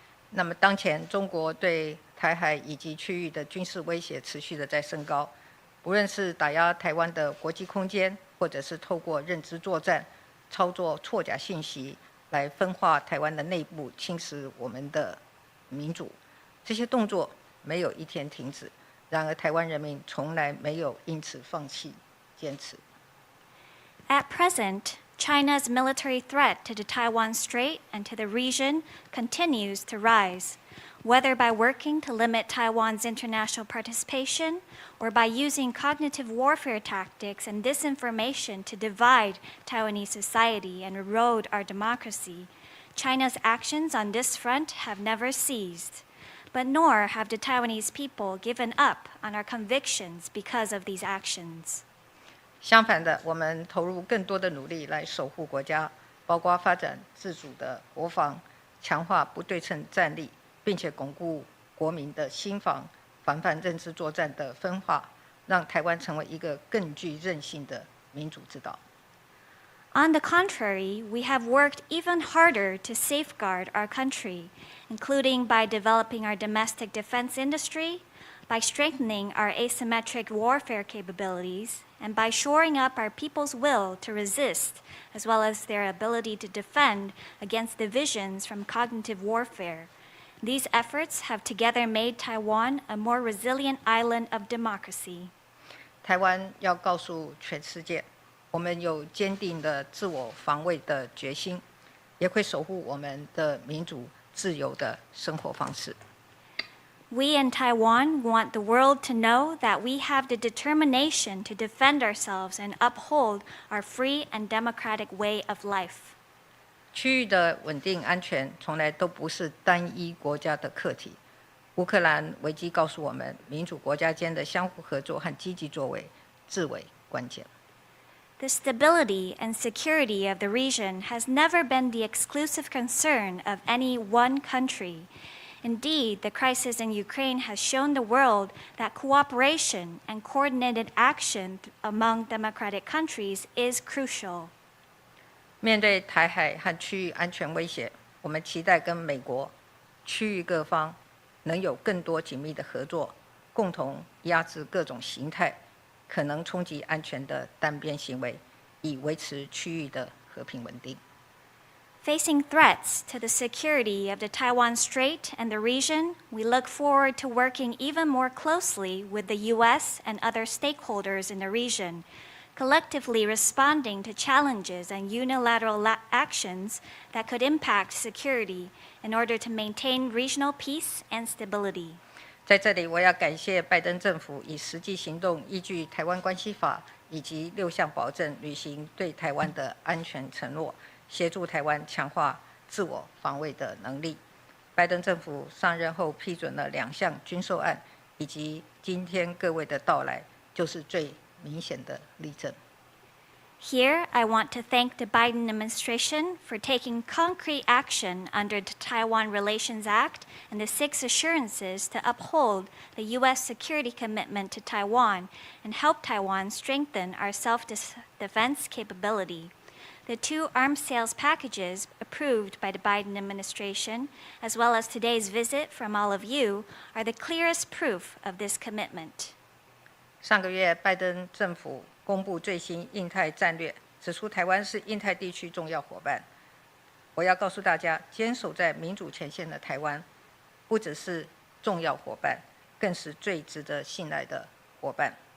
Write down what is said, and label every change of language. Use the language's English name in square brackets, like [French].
[Chinese] 那么，当前中国对台海以及区域的军事威胁持续的在升高，无论是打压台湾的国际空间，或者是透过认知作战、操作错假信息来分化台湾的内部，侵蚀我们的民主，这些动作没有一天停止。然而，台湾人民从来没有因此放弃坚持。 [English] At present, China's military threat to the Taiwan Strait and to the region continues to rise, whether by working to limit Taiwan's international participation or by using cognitive warfare tactics and disinformation to divide Taiwanese society and erode our democracy. China's actions on this front have never ceased, but nor have the Taiwanese people given up on our convictions because of these actions. [Chinese] 相反的，我们投入更多的努力来守护国家，包括发展自主的国防，强化不对称战力，并且巩固国民的心防，防范认知作战的分化，让台湾成为一个更具韧性的民主之岛。 [English] On the contrary, we have worked even harder to safeguard our country, including by developing our domestic defense industry, by strengthening our asymmetric warfare capabilities, and by shoring up our people's will to resist, as well as their ability to defend against divisions from cognitive warfare. These efforts have together made Taiwan a more resilient island of democracy. [Chinese] 台湾要告诉全世界，我们有坚定的自我防卫的决心，也会守护我们的民主自由的生活方式。 [English] We in Taiwan want the world to know that we have the determination to defend ourselves and uphold our free and democratic way of life. [Chinese] 区域的稳定安全从来都不是单一国家的课题。乌克兰危机告诉我们，民主国家间的相互合作和积极作为至为关键。 [English] The stability and security of the region has never been the exclusive concern of any one country. Indeed, the crisis in Ukraine has shown the world that cooperation and coordinated action among democratic countries is crucial. [Chinese] 面对台海和区域安全威胁，我们期待跟美国、区域各方能有更多紧密的合作，共同压制各种形态可能冲击安全的单边行为，以维持区域的和平稳定。 [English] Facing threats to the security of the Taiwan Strait and the region, we look forward to working even more closely with the U.S. and other stakeholders in the region, collectively responding to challenges and unilateral actions that could impact security in order to maintain regional peace and stability. [Chinese] 在这里，我要感谢拜登政府以实际行动依据《台湾关系法》以及6项保证，履行对台湾的安全承诺，协助台湾强化自我防卫的能力。拜登政府上任后批准了2项军售案，以及今天各位的到来，就是最明显的例证。 [English] Here, I want to thank the Biden administration for taking concrete action under the Taiwan Relations Act and the 6 assurances to uphold the U.S. security commitment to Taiwan and help Taiwan strengthen our self-defense capability. The 2 arms sales packages approved by the Biden administration, as well as today's visit from all of you, are the clearest proof of this commitment. [Chinese] 上个月，拜登政府公布最新印太战略，指出台湾是印太地区重要伙伴。我要告诉大家，坚守在民主前线的台湾，不只是重要伙伴，更是最值得信赖的伙伴。